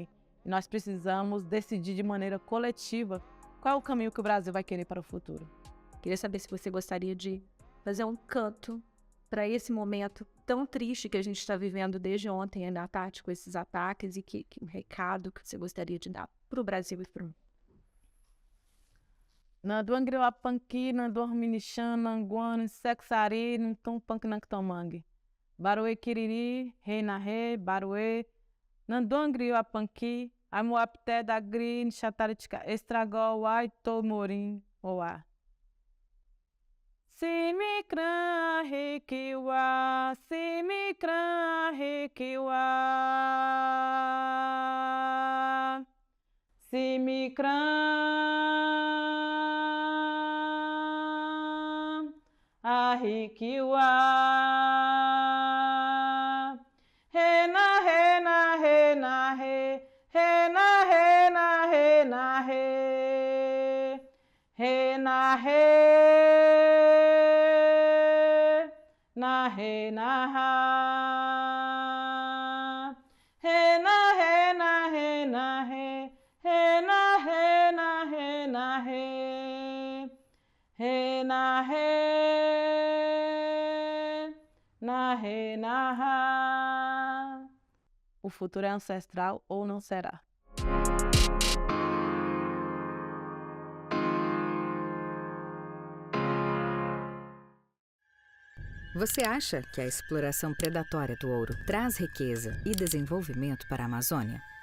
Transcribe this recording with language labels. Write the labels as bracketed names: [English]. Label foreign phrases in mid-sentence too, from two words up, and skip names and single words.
[Portuguese] E nós precisamos decidir de maneira coletiva qual é o caminho que o Brasil vai querer para o futuro. Queria saber se você gostaria de fazer um canto para esse momento tão triste que a gente está vivendo desde ontem, ainda à tarde, com esses ataques, e que um recado que você gostaria de dar para o Brasil e para o mundo. Nanduan Griwapanki, Nanduan Minichan, Nanguan, Sexari, Nantum Panknaktomangue. Baruê Kiriri, Rei na Rei, Baruê, Nanduan Griwapanki, Amuapté da Gri, Chataritica, Estragol, Ai, Tomorim, Oá. Simikran Rekiwa, Simikran Rekiwa, Simikran Rekiwa, Rena, Rena, Rena, Re, na re, re na re, na re na ra, re na re na re na re, re na re na re na re, re na re, na re na ra. O futuro é ancestral ou não será? Você acha que a exploração predatória do ouro traz riqueza e desenvolvimento para a Amazônia?